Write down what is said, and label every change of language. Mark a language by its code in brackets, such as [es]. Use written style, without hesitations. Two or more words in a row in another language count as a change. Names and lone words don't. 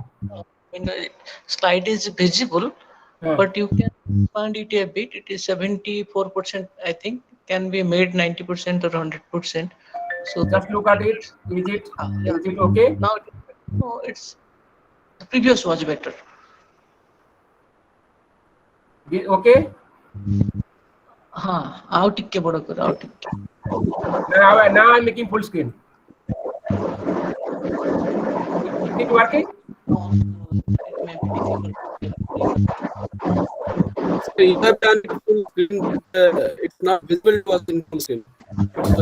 [en] When the slide is visible, but you can expand it a bit. It is 74%, I think, can be made 90% or 100%. So Just look at it. Is it okay? Now, no, it's the previous was better. Okay. [hi] हाँ आओ टिक्के बड़ा करो आओ टिक्के [en] Now I'm making full screen. Is it working? it may be difficult. So you have done it full screen, but it's not visible to us in full screen. So